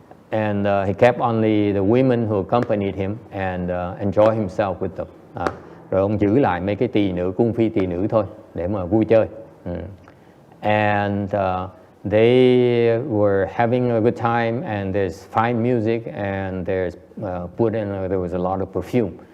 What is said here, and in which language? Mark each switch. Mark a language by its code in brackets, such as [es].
[en] And he kept only the women who accompanied him and enjoy himself with them. [vi] Rồi ông giữ lại mấy cái tỳ nữ, cung phi tỳ nữ thôi để mà vui chơi. [en] And they were having a good time, and there's fine music, and there's there was a lot of perfume.